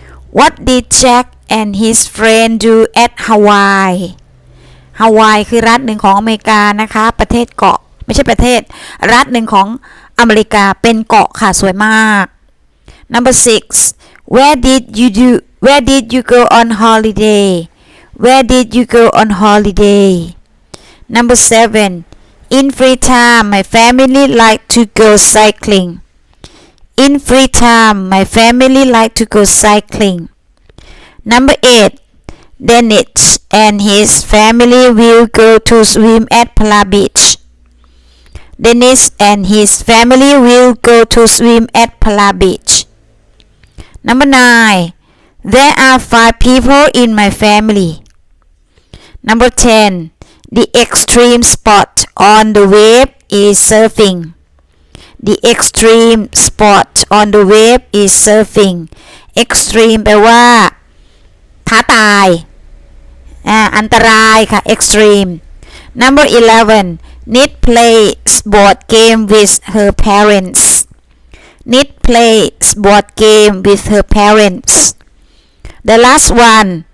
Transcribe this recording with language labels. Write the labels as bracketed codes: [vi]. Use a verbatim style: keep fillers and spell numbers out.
[en] What did Jack and his friend do at Hawaii? [th] ฮาวายคือรัฐหนึ่งของอเมริกานะคะประเทศเกาะไม่ใช่ประเทศรัฐหนึ่งของอเมริกาเป็นเกาะค่ะสวยมาก [en] Number six Where did you do Where did you go on holiday Where did you go on holiday Number seven In free time my family like to go cycling In free time my family like to go cycling Number eight Dennis and his family will go to swim at Pala Beach. Dennis and his family will go to swim at Pala Beach. Number nine. There are five people in my family. Number ten. The extreme sport on the wave is surfing. The extreme sport on the wave is surfing. Extreme [th] แปลว่าท้าตายอ่าอันตรายค่ะ [en] extreme number eleven Nit plays board game with her parents Nit plays board game with her parents the last one